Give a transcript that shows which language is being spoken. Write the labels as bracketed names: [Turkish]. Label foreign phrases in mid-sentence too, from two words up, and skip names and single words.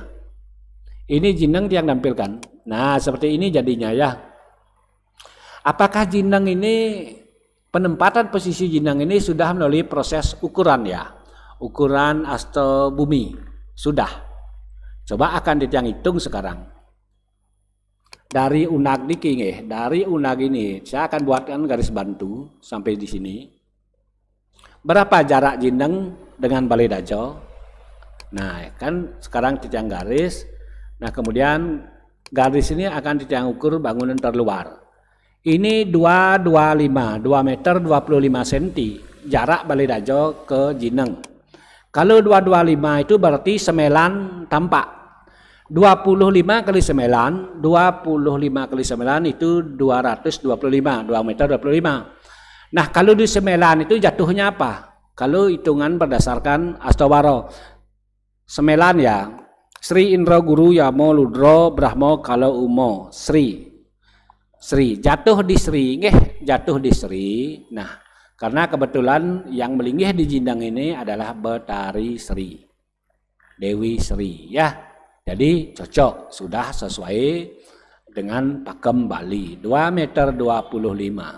[Indonesian] Ini jineng yang tampilkan. Nah, seperti ini jadinya ya. Apakah jineng ini penempatan posisi jineng ini sudah melalui proses ukuran ya, ukuran asto bumi sudah. Coba akan Titiang hitung sekarang. Dari [Balinese] unag niki nggih, [Indonesian] dari unag ini saya akan buatkan garis bantu sampai di sini. Berapa jarak jineng dengan balai dajo? Nah, kan sekarang Titiang garis. Nah, kemudian garis ini akan Titiang ukur bangunan terluar. Ini 225, 2 meter 25 cm jarak balai dajo ke jineng. Kalau 225 itu berarti semelan tampak. 25 kali semelan, 25 kali semelan itu 225, 2 meter 25. Nah, kalau di semelan itu jatuhnya apa? Kalau hitungan berdasarkan Astawaro. Semelan ya, Sri Indra Guru Yamo Ludro Brahmo Kalau Umo, Sri. Sri, jatuh di Sri, nggih, jatuh di Sri. Nah, karena kebetulan yang melinggih di Jineng ini adalah Betari Sri, Dewi Sri, ya. Jadi cocok, sudah sesuai dengan pakem Bali, 2 meter 25.